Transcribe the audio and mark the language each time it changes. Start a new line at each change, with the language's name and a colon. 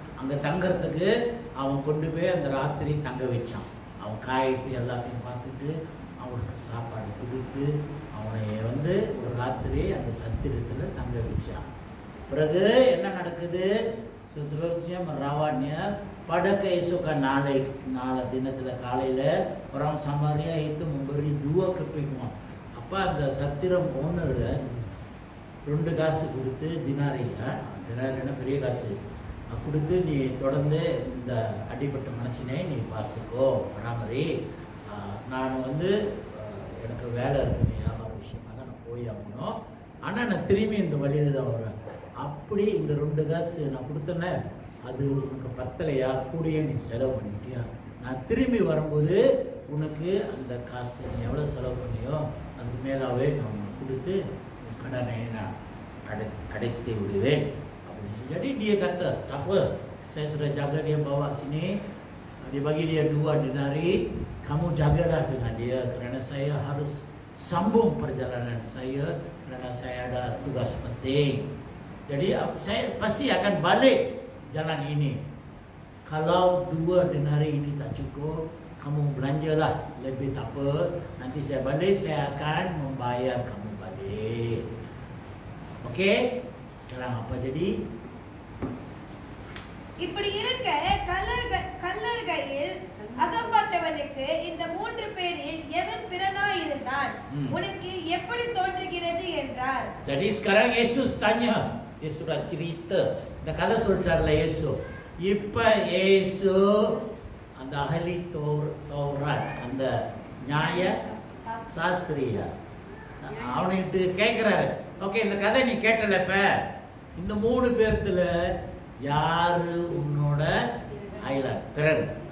Tamil: அங்கே தங்குறதுக்கு அவன் கொண்டு போய் அந்த ராத்திரி தங்க வச்சான். அவன் காயத்தை எல்லாத்தையும் பார்த்துட்டு அவனுக்கு சாப்பாடு கொடுத்து அவனை வந்து ஒரு ராத்திரி அந்த சத்திரத்தில் தங்க வச்சான். பிறகு என்ன நடக்குது,
Malay: seterusnya merawatnya. Pada keesokan
Tamil: நாளை தினத்தில் காலையில்
Malay: orang Samaria itu memberi 2 keping uang.
Tamil: அப்போ அந்த சத்திரம் ஓனர் 2 காசு கொடுத்து, தினாரியா, தினாரின்னா பெரிய காசு கொடுத்து, நீ தொடர்ந்து இந்த அடிப்பட்ட மனுஷனை நீ பார்த்துக்கோ, பராமரி, நான் வந்து எனக்கு வேலை இருக்குது, வியாபார விஷயமாக நான் போய் ஆகணும், ஆனால் நான் திரும்பி இந்த வழியில் தான் வருவேன். அப்படி இந்த 2 காசு நான் கொடுத்தேன்ன, அது உனக்கு பத்தலையா, கூடயே நீ செலவு பண்ணிட்டியா, நான் திரும்பி வரும்போது உனக்கு அந்த காசு நீ எவ்வளோ செலவு பண்ணியோ அதுக்கு மேலாவே நான் கொடுத்து கடனை நான் அடைத்து விடுவேன் அப்படின்னு.
Malay: Jadi dia kata, tak apa, saya sudah jaga dia bawa sini, dia bagi dia 2 dinari, kamu jagalah dengan dia kerana saya harus sambung perjalanan saya kerana saya ada tugas penting. Jadi saya pasti akan balik jalan ini. Kalau 2 dinari ini tak cukup, kamu belanjalah lebih, tak apa. Nanti saya balik, saya akan membayar kamu balik. Okey? Sekarang apa jadi?
Tamil: இப்படி இருக்க கல்லறையில் அகப்பட்டவனுக்கு இந்த 3 பேரில் எவன் பிறனாய் இருந்தான், உனக்கு எப்படி தோன்றுகிறது என்றார்.
Malay: Jadi sekarang Yesus tanya, dia sudah cerita,
Tamil: இந்த கதை சொல்லிட்டார்ல இயேசு. இப்ப இயேசு அந்த அஹலி தௌராத், அந்த நியாய சாஸ்திரியா, அவனுக்கு கேட்கிறாரு, ஓகே இந்த கதை நீ கேட்டல, இப்ப இந்த 3 பேர்த்துல யாரு உன்னோட ஐலண்ட் பிறன்?